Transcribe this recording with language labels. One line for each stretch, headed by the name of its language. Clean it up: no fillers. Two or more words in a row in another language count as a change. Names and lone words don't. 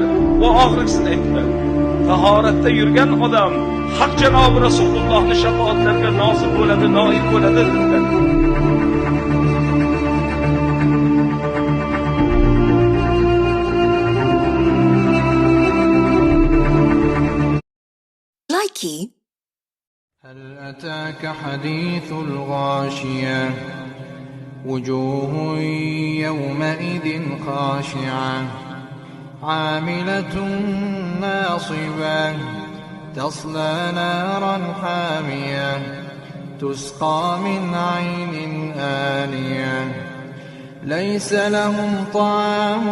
Uzbek: Va oxirgisini aytdilar. Tahoratda yurgan odam haq janobi Rasulullohning shafoatlariga nosib bo'ladi, noil bo'ladi dedilar. Likey.
Arabic: هل أتاك حديث الغاشية وجوه يومئذ خاشعة عاملة ناصبة تصلى نارا حامية تسقى من عين آنية ليس لهم طعام